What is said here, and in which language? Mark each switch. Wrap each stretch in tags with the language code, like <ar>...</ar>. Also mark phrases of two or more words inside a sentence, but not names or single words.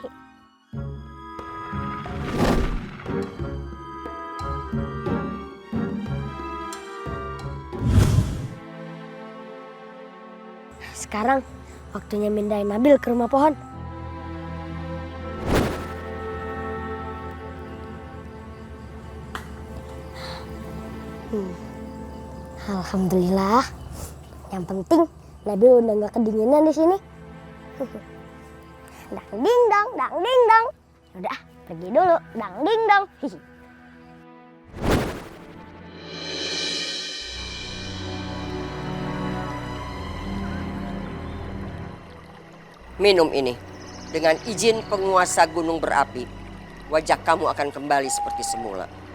<id>Sekarang waktunya mindahin Nabil ke rumah pohon. Alhamdulillah. Yang penting Nabil udah nggak kedinginan di sini. Dang ding dong, dang ding dong. Udah, pergi dulu. Dang ding dong. Minum ini. Dengan izin penguasa gunung berapi, wajah kamu akan kembali seperti semula.</id>